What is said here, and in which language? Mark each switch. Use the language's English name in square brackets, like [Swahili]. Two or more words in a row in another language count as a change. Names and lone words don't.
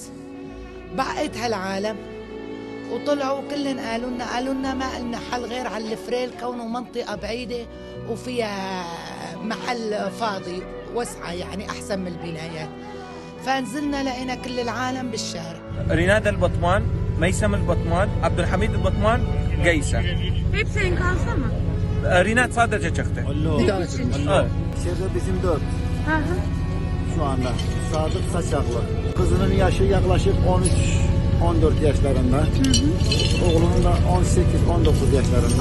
[Arabic] بعقت هالعالم وطلعوا كلن قالوا لنا ما لنا حل غير على الفريل كونه منطقة بعيدة وفيها محل فاضي وسعة يعني أحسن من البنايات. فنزلنا لقينا كل العالم بالشارع. ريناد البطمان، ميسم البطمان, [Turkish] Abdülhamid Geyser. Hepsi enkazda mı? Rinat sadece çıktı. Bir tane çıkmış. Evet. İçeride bizim 4 Hı hı. şu anda. Sadık Saçaklı. Kızının yaşı yaklaşık 13-14 yaşlarında. Oğlunun da 18-19 yaşlarında.